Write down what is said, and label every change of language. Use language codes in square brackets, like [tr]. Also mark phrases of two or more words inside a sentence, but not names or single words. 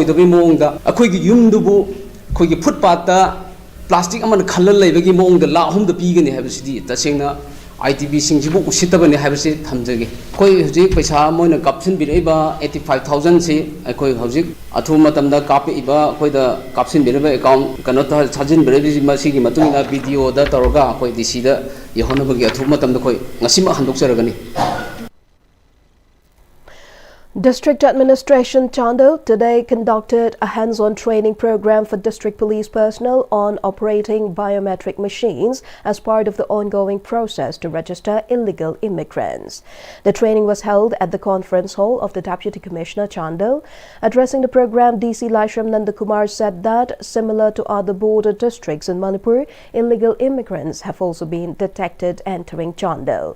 [mni] da mong da akhoi gi yum dubu khoi gi footpath da plastic aman khallal leibagi mong da la hum da pigani habisidi tasengna ITB singjibu usitabani habisi thamjage koi huji paisa moina kapsin bireba 85,000 si koi hujik athu matamda kapi iba koi da kapsin bireba account kano ta chajin birebi masigi matungina video da toroga koi dc da yehona bagi athu matamda koi ngasima handokjaragani. [en] District Administration Chandel today conducted a hands-on training program for district police personnel on operating biometric machines as part of the ongoing process to register illegal immigrants. The training was held at the conference hall of the Deputy Commissioner Chandel. Addressing the program, DC Laishram Nandakumar said that, similar to other border districts in Manipur, illegal immigrants have also been detected entering Chandel.